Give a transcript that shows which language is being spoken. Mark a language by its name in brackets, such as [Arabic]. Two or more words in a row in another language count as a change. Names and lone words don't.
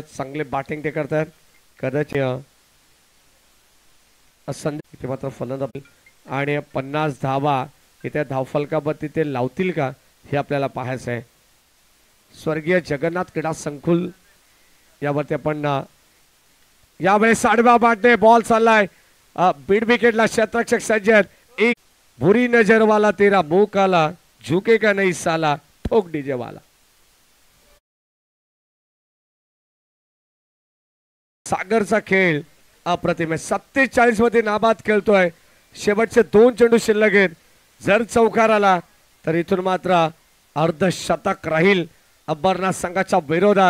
[Marathi] चांगले बॅटिंग ते करतायत. कदाचित इथे मात्र फलंदाज आणि 50 धावा इथे धावफलकावरती ते लावतील का हे आपल्याला पाहायचं आहे. स्वर्गीय जगन्नाथ क्रीडा संकुल यावरती आपण यावेळेस 8व्या बॅटने बॉल चाललाय. बीड विकेटला क्षेत्ररक्षक सज्ज आहेत. [Hindi] एक बुरी नजर वाला तेरा मुंह काला झुकेगा नहीं साला ठोक डीजे वाला. [Marathi] सागरचा खेळ अप्रतिम आहे. 47 मध्ये नाबाद खेळतोय. शेवटचे 2 चेंडू शिल्लक आहेत. जर चौकार आला तर इथून मात्र अर्धशतक राहील अंबरनाथ संघाच्या विरोधात.